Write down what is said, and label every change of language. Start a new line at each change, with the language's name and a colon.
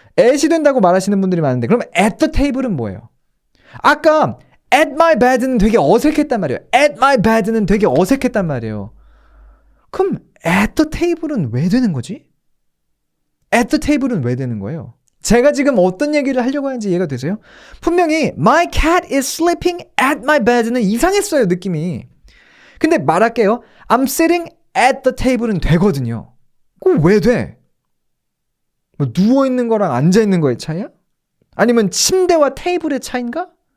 Korean: at이 된다고 말하시는 분들이 많은데 그럼 at the table은 뭐예요? 아까 at my bed는 되게 어색했단 말이에요. at my bed는 되게 어색했단 말이에요. 그럼 at the table은 왜 되는 거지? at the table은 왜 되는 거예요? 제가 지금 어떤 얘기를 하려고 하는지 이해가 되세요?
English: 분명히 my cat is sleeping at my bed
Korean: 는 이상했어요, 느낌이. 근데 말할게요.
English: I'm sitting at the table
Korean: 은 되거든요. 그럼 왜 돼? 뭐 누워있는 거랑 앉아있는 거의 차이야? 아니면 침대와 테이블의 차이인가?